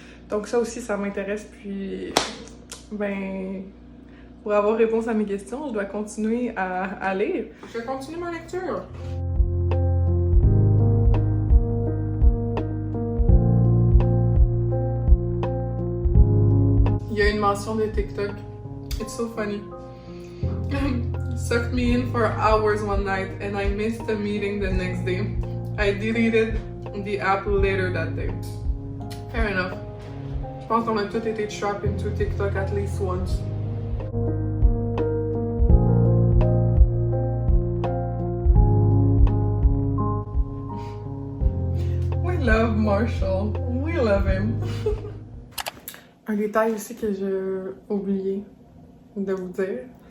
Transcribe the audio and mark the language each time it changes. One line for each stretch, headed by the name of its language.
French: Donc ça aussi, ça m'intéresse, puis, ben, pour avoir réponse à mes questions, je dois continuer à lire. Je vais continuer ma lecture. Il y a une mention de TikTok.
English: It's so funny. Sucked me in for hours one night and I missed the meeting the next day. I deleted the app later that day. Fair enough.
French: Je pense qu'on a tous été
English: trapped into TikTok at least once. We love Marshall. We love him.
French: Un détail aussi que j'ai oublié de vous dire.